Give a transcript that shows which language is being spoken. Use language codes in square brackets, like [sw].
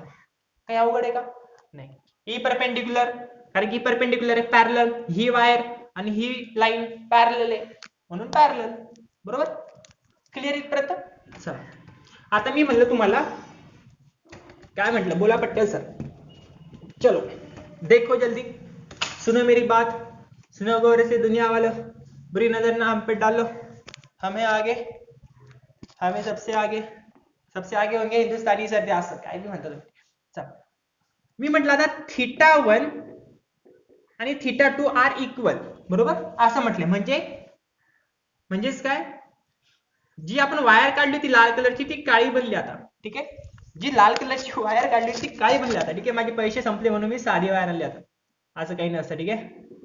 [mr] काही अवघड आहे का? नाही. E परपेंडिक्युलर, कारण की परपेंडिक्युलर आहे, पॅरलल, ही वायर आणि ही लाईन पॅरलल आहे म्हणून पॅरलल, बरोबर. क्लिअर इथपर्यंत? चला आता मी म्हणलं तुम्हाला काय म्हटलं, बोला पटकन सर. [hi] चलो देखो जल्दी, सुनो मेरी बात, सुनो गौर से दुनिया वालों, बुरी नजर ना हम पे डालो, हमें आगे, हमें सबसे आगे होंगे हिंदुस्तानी सर्दी, [mr] असं काय बी म्हणतात तुम्ही. चला मी म्हटलं आता θ1 आणि θ2 आर इक्वल, बरोबर असं म्हटलं. म्हणजेच काय, जी आपण वायर काढली होती लाल कलरची ती काळी बनली आता, ठीक आहे. जी लाल कलरची वायर काढली ती काळी बनली आता, ठीक आहे. माझे पैसे संपले म्हणून मी साधी वायर आणली आता, असं काही नसतं, ठीक आहे.